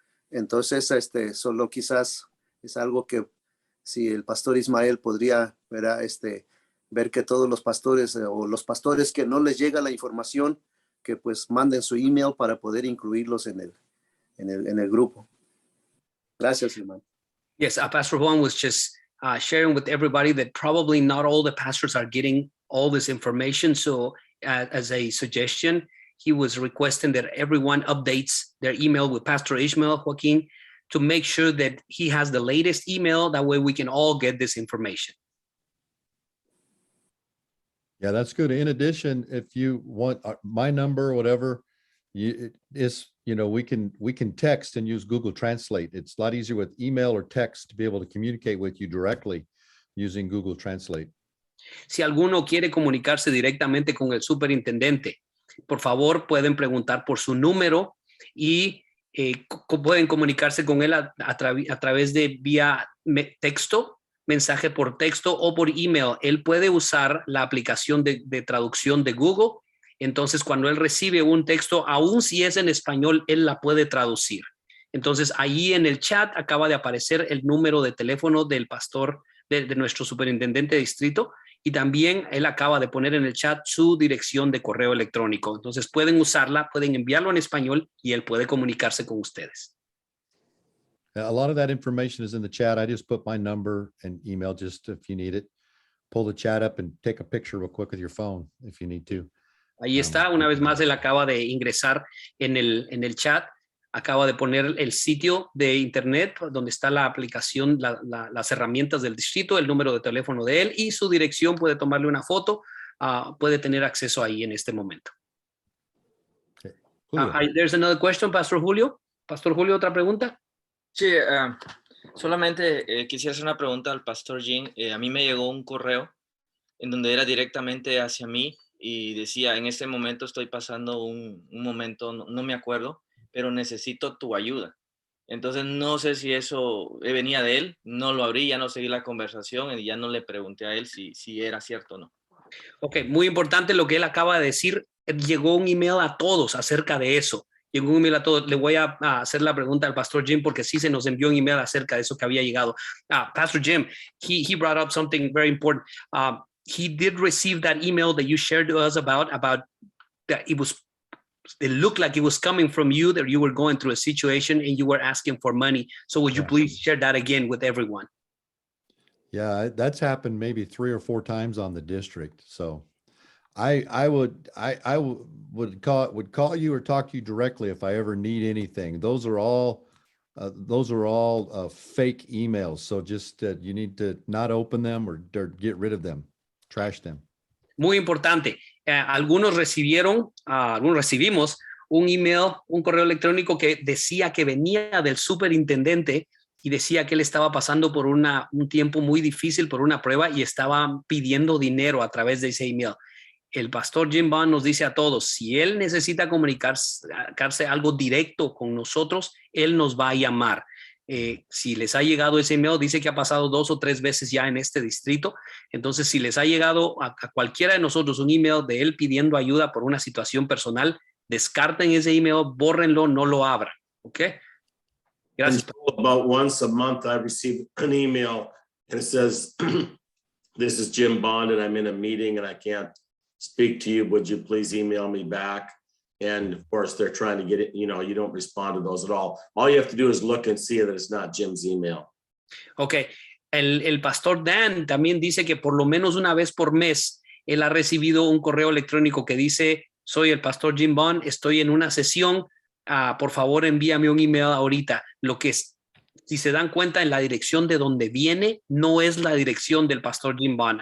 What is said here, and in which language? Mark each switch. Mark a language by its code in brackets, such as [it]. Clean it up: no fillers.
[es] Entonces, solo quizás es algo que si el pastor Ismael podría, ¿verdad? Ver que todos los pastores o los pastores que no les llega la información, que pues manden su email para poder incluirlos en el grupo. Gracias, hermano. [en] Yes, Pastor Juan was just sharing with everybody that probably not all the pastors are getting all this information. So as a suggestion, he was requesting that everyone updates their email with Pastor Ishmael Joaquin to make sure that he has the latest email. That way we can all get this information. Yeah, that's good. In addition, if you want my number or whatever, we can text and use Google Translate. It's a lot easier with email or text to be able to communicate with you directly using Google Translate. [es] Si alguno quiere comunicarse directamente con el superintendente, por favor pueden preguntar por su número y pueden comunicarse con él a través de vía texto, mensaje por texto o por email. Él puede usar la aplicación de traducción de Google. Entonces, cuando él recibe un texto, aun si es en español, él la puede traducir. Entonces, ahí en el chat acaba de aparecer el número de teléfono del pastor, de nuestro superintendente de distrito, y también él acaba de poner en el chat su dirección de correo electrónico. Entonces, pueden usarla, pueden enviarlo en español y él puede comunicarse con ustedes. [en] A lot of that information is in the chat. I just put my number and email just if you need it. Pull the chat up and take a picture real quick with your phone if you need to. [es] Ahí está, una vez más, él acaba de ingresar en el chat, acaba de poner el sitio de internet donde está la aplicación, las herramientas del distrito, el número de teléfono de él y su dirección. Puede tomarle una foto, puede tener acceso ahí en este momento. [en] Okay. There's another question, Pastor Julio. [es] Pastor Julio, ¿otra pregunta? Sí, solamente quisiera hacer una pregunta al Pastor Jean. A mí me llegó un correo en donde era directamente hacia mí y decía, en este momento estoy pasando un momento, no me acuerdo, pero necesito tu ayuda. Entonces no sé si eso venía de él, no lo abrí, ya no seguí la conversación y ya no le pregunté a él si era cierto o no. Ok, muy importante lo que él acaba de decir. Llegó un email a todos acerca de eso. Llegó un email a todos. Le voy a hacer la pregunta al Pastor Jim porque sí se nos envió un email acerca de eso que había llegado. [en] Pastor Jim, he brought up something very important. He did receive that email that you shared to us about that it looked like it was coming from you, that you were going through a situation and you were asking for money. So would you please share that again with everyone? Yeah, that's happened maybe 3 or 4 times on the district. So I would call you or talk to you directly if I ever need anything. Those are all fake emails. So just you need to not open them or get rid of them, trash them. [es] Muy importante. Algunos recibimos un email, un correo electrónico que decía que venía del superintendente y decía que él estaba pasando por un tiempo muy difícil, por una prueba y estaba pidiendo dinero a través de ese email. El pastor Jim Bond nos dice a todos, si él necesita comunicarse algo directo con nosotros, él nos va a llamar. Si les ha llegado ese email, dice que ha pasado 2 o 3 veces ya en este distrito. Entonces, si les ha llegado a cualquiera de nosotros un email de él pidiendo ayuda por una situación personal, descarten ese email, bórrenlo, no lo abran. ¿Ok? Gracias. [en] About once a month, I receive an email and it says, this is Jim Bond and I'm in a meeting and I can't speak to you. Would you please email me back? And of course, they're trying to get it, you don't respond to those at all. All you have to do is look and see that it's not Jim's email. Ok. [es] El pastor Dan también dice que por lo menos una vez por mes, él ha recibido un correo electrónico que dice, soy el pastor Jim Bond, estoy en una sesión, por favor envíame un email ahorita. Lo que es, si se dan cuenta, en la dirección de donde viene, no es la dirección del pastor Jim Bond.